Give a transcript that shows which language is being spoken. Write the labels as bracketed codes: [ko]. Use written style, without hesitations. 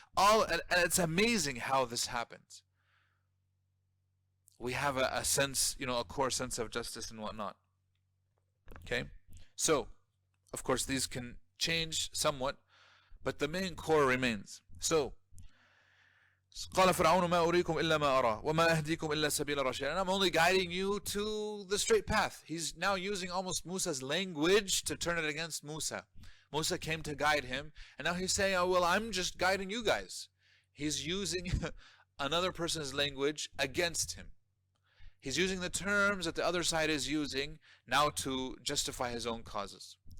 [en] And it's amazing how this happens. We have a sense, a core sense of justice and whatnot. Okay? So, of course, these can change somewhat, but the main core remains. So, [ar] قال فرعون ما أريكم إلا ما أرى وما أهديكم إلا سبيل الرشاد. [en] And I'm only guiding you to the straight path. He's now using almost Musa's language to turn it against Musa. Musa came to guide him, and now he's saying, oh, well, I'm just guiding you guys. He's using another person's language against him. He's using the terms that the other side is using now to justify his own causes.